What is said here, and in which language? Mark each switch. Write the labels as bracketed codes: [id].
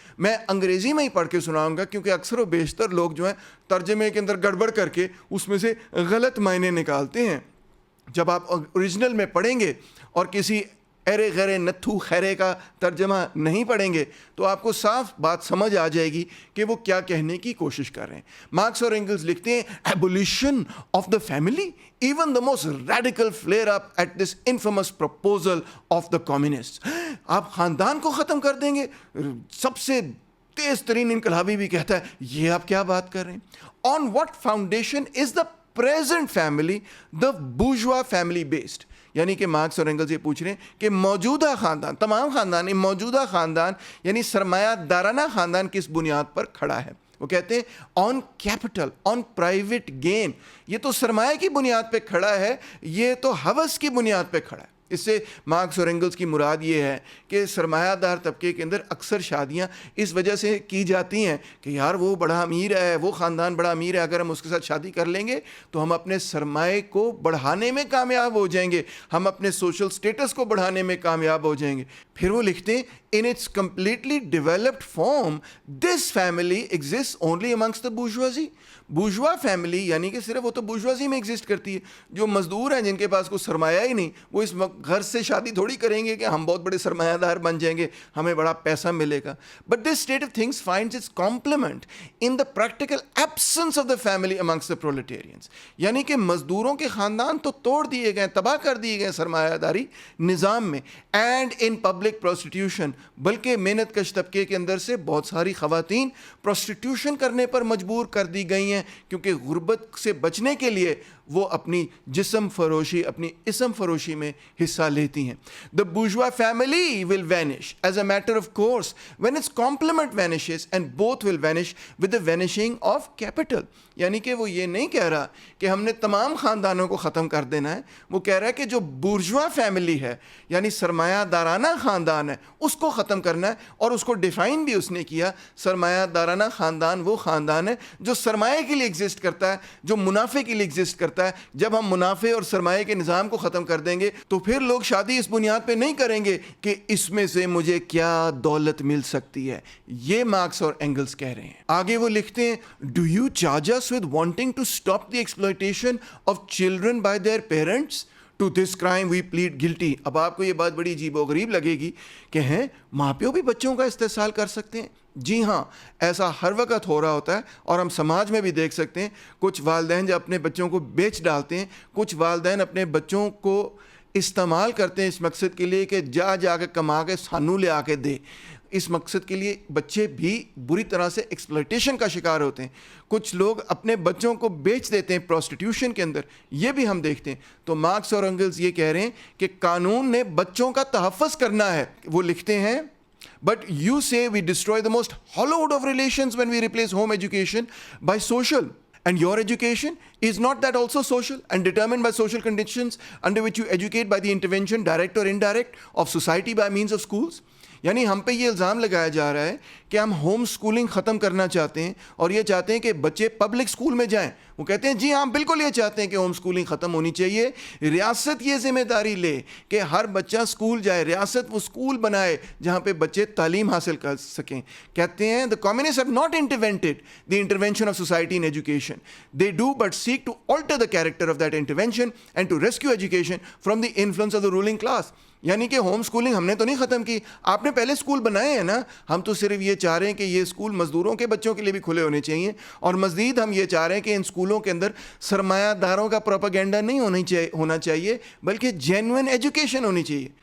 [ur] میں انگریزی میں ہی پڑھ کے سناؤں گا کیونکہ اکثر و بیشتر لوگ جو ہیں ترجمے کے اندر گڑبڑ کر کے اس میں سے غلط معنی نکالتے ہیں. جب آپ اوریجنل میں پڑھیں گے اور کسی ارے غیرے نتھو خیرے کا ترجمہ نہیں پڑھیں گے تو آپ کو صاف بات سمجھ آ جائے گی کہ وہ کیا کہنے کی کوشش کر رہے ہیں. مارکس اور اینگلز لکھتے ہیں [en] Abolition of the family even the most radical flare up at this infamous proposal of the communist. [ur] آپ خاندان کو ختم کر دیں گے، سب سے تیز ترین انقلابی بھی کہتا ہے یہ آپ کیا بات کر رہے ہیں. [en] On what foundation is the present family the bourgeois family based. [ur] یعنی کہ مارکس اور اینگلز یہ پوچھ رہے ہیں کہ موجودہ خاندان، تمام خاندان، موجودہ خاندان یعنی سرمایہ دارانہ خاندان کس بنیاد پر کھڑا ہے. وہ کہتے ہیں [en] On capital, on private gain. [ur] یہ تو سرمایہ کی بنیاد پہ کھڑا ہے، یہ تو ہوس کی بنیاد پہ کھڑا ہے. اس سے مارکس اور اینگلز کی مراد یہ ہے کہ سرمایہ دار طبقے کے اندر اکثر شادیاں اس وجہ سے کی جاتی ہیں کہ یار وہ بڑا امیر ہے، وہ خاندان بڑا امیر ہے، اگر ہم اس کے ساتھ شادی کر لیں گے تو ہم اپنے سرمایہ کو بڑھانے میں کامیاب ہو جائیں گے، ہم اپنے سوشل سٹیٹس کو بڑھانے میں کامیاب ہو جائیں گے. پھر وہ لکھتے ہیں [en] in its completely developed form this family exists only amongst the bourgeoisie. [ur] Bourgeois family یعنی کہ صرف وہ تو بورژوازی میں ایگزسٹ کرتی ہے. جو مزدور ہیں جن کے پاس کوئی سرمایہ ہی نہیں، وہ اس گھر سے شادی تھوڑی کریں گے کہ ہم بہت بڑے سرمایہ دار بن جائیں گے، ہمیں بڑا پیسہ ملے گا. [en] But this state of things finds its complement in the practical absence of the family amongst the proletarians. [ur] یعنی کہ مزدوروں کے خاندان تو توڑ دیے گئے، تباہ کر دیے گئے سرمایہ داری نظام میں. [en] and in public prostitution, [ur] بلکہ محنت کش طبقے کے اندر سے بہت ساری خواتین پروسٹیٹیوشن کرنے پر مجبور کر دی گئی ہیں کیونکہ غربت سے بچنے کے لیے وہ اپنی جسم فروشی، اپنی اسم فروشی میں حصہ لیتی ہیں. [en] The bourgeois family will vanish as a matter of course when its complement vanishes and both will vanish with the vanishing of capital. [ur] یعنی کہ وہ یہ نہیں کہہ رہا کہ ہم نے تمام خاندانوں کو ختم کر دینا ہے، وہ کہہ رہا ہے کہ جو بورژوا فیملی ہے یعنی سرمایہ دارانہ خاندان ہے اس کو ختم کرنا ہے. اور اس کو ڈیفائن بھی اس نے کیا، سرمایہ دارانہ خاندان وہ خاندان ہے جو سرمایہ کے لیے ایگزسٹ کرتا ہے، جو منافع کے لیے ایگزسٹ کرتا ہے. جب ہم منافع اور سرمایہ کے نظام کو ختم کر دیں گے تو پھر لوگ شادی اس بنیاد پہ نہیں کریں گے کہ اس میں سے مجھے کیا دولت مل سکتی ہے. یہ مارکس اور اینگلز کہہ رہے ہیں. آگے وہ لکھتے ہیں [en] Do you charge us with wanting to stop the exploitation of children by their parents? To this crime we plead guilty. [ur] اب آپ کو یہ بات بڑی عجیب و غریب لگے گی کہ ہیں [pa] ماں پیو [ur] بھی بچوں کا استحصال کر سکتے ہیں. جی ہاں، ایسا ہر وقت ہو رہا ہوتا ہے اور ہم سماج میں بھی دیکھ سکتے ہیں. کچھ والدین جو اپنے بچوں کو بیچ ڈالتے ہیں، کچھ والدین اپنے بچوں کو استعمال کرتے ہیں اس مقصد کے لیے کہ [pa] جا کے کما کے سانو لے آ کے دے. [ur] اس مقصد کے لیے بچے بھی بری طرح سے ایکسپلائٹیشن کا شکار ہوتے ہیں. کچھ لوگ اپنے بچوں کو بیچ دیتے ہیں پروسٹیٹیوشن کے اندر، یہ بھی ہم دیکھتے ہیں. تو مارکس اور اینگلز یہ کہہ رہے ہیں کہ قانون نے بچوں کا تحفظ کرنا ہے. وہ لکھتے ہیں [en] But you say we destroy the most hollowed of relations when we replace home education by social. And your education is not that also social and determined by social conditions under which you educate by the intervention, direct or indirect, of society by means of schools. [ur] یعنی ہم پہ یہ الزام لگایا جا رہا ہے کہ ہم ہوم سکولنگ ختم کرنا چاہتے ہیں اور یہ چاہتے ہیں کہ بچے پبلک سکول میں جائیں. وہ کہتے ہیں جی ہاں بالکل یہ چاہتے ہیں کہ ہوم سکولنگ ختم ہونی چاہیے. ریاست یہ ذمہ داری لے کہ ہر بچہ سکول جائے، ریاست وہ سکول بنائے جہاں پہ بچے تعلیم حاصل کر سکیں. کہتے ہیں [en] the communists have not invented the intervention of society in education. They do but seek to alter the character of that intervention and to rescue education from the influence of the ruling class. [ur] یعنی کہ home schooling ہم نے تو نہیں ختم کی، آپ نے پہلے سکول بنائے ہیں نا. ہم تو صرف یہ چاہ رہے ہیں کہ یہ سکول مزدوروں کے بچوں کے لیے بھی کھلے ہونے چاہیے، اور مزید ہم یہ چاہ رہے ہیں کہ ان سکولوں کے اندر سرمایہ داروں کا پروپیگنڈا نہیں ہونا چاہیے بلکہ جینوئن ایجوکیشن ہونی چاہیے.